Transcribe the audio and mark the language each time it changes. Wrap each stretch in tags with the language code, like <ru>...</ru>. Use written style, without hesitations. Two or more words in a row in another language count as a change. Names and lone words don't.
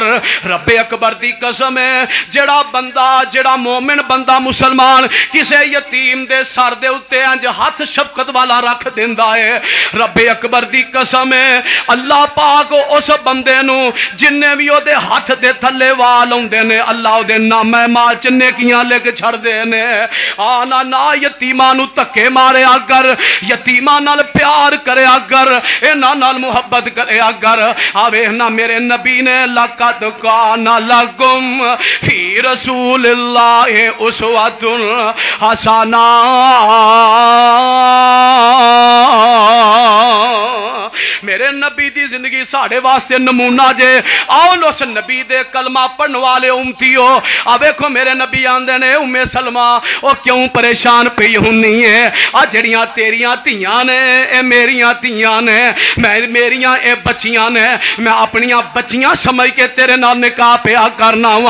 <pa>ربے اکبر دی قسم ہے، جیہڑا بندہ جیہڑا مومن بندہ مسلمان کسے یتیم دے سر دے اتے اِنج ہتھ شفقت والا رکھ دیندا ہے، ربے اکبر دی قسم ہے اللہ پاک اس بندے نوں جنے بھی اوہدے ہتھ دے تھلے وال آؤندے نے اللہ اوہدے نامے مال چ نیکیاں لکھ چھڈدے نے. آنا نہ یتیماں نوں دھکے ماریا کر، یتیماں نال پیار کریا کر، اِنہاں نال محبت کریا کر. آوے نا میرے نبی نے</pa> <ar>لقد كان لكم في رسول الله أسوة حسنة,</ar> <pa>میرے نبی دی زندگی ساڈے واسطے نمونہ جے. آؤ اس نبی دے کلمہ پڑھن والے امتیو، آ ویکھو میرے نبی آندے نے ام سلمہ او کیوں پریشان پئی ہنی ہے، آ جڑیاں تیریاں دھیاں نے اے میریاں دھیاں نے، میں میریاں اے بچیاں نے، میں اپنیاں بچیاں سمجھ کے تیرے نال نکاح پیا کرنا وا.</pa>